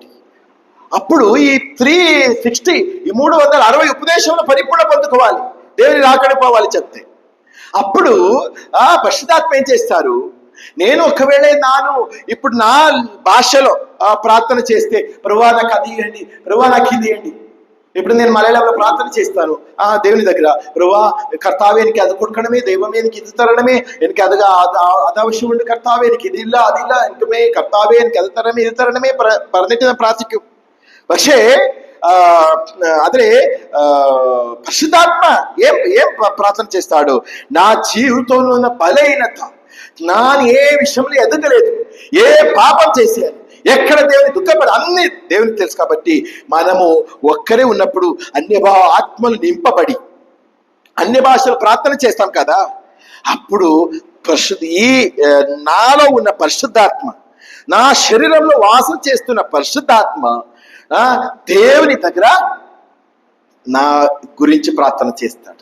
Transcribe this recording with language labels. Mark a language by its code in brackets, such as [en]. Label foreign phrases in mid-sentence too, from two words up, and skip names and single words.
[te] అప్పుడు ఈ 360 ఈ 360 ఉపదేశంలో పరిపూర్ణ పొందుకోవాలి, దేవుని రాకడిపోవాలి చెప్తే. అప్పుడు పరిశుద్ధాత్మ ఏం చేస్తారు? నేను ఒకవేళ ఇప్పుడు నా భాషలో ప్రార్థన చేస్తే, ప్రభువా నాకు అది ఇవ్వండి, ప్రభువా నాకు ఇది ఇవ్వండి. ఇప్పుడు నేను మలయాళంలో ప్రార్థన చేస్తాను దేవుని దగ్గర, ప్రభువా కర్తావే [ml] എനിക്ക് അത് കൊടുക്കണമേ, ദൈവമേ എനിക്ക് ഇത് തരണമേ, എനിക്ക് അത് ആവശ്യമുണ്ട് കർത്താവേ, എനിക്ക് ഇതില്ല അതില്ല, എനിക്കുമേ കർത്താവേ എനിക്ക് അത് തരണമേ ഇത് തരണമേ പറഞ്ഞിട്ട് ഞാൻ പ്രാർത്ഥിക്കും. [te] പക്ഷേ అదే పరిశుద్ధాత్మ ఏం ప్రార్థన చేస్తాడు? నా జీవితంలో ఉన్న బలహీనత, ఏ విషయంలో ఎదగలేదు, ఏ పాపం చేశాను, ఎక్కడ దేవుని దుఃఖపడి, అన్ని దేవునికి తెలుసు. కాబట్టి మనము ఒక్కరే ఉన్నప్పుడు ఆత్మలు నింపబడి అన్య భాషలు ప్రార్థన చేస్తాం కదా, అప్పుడు ఈ నాలో ఉన్న పరిశుద్ధాత్మ, నా శరీరంలో వాసం చేస్తున్న పరిశుద్ధాత్మ దేవుని దగ్గర నా గురించి ప్రార్థన చేస్తాడు.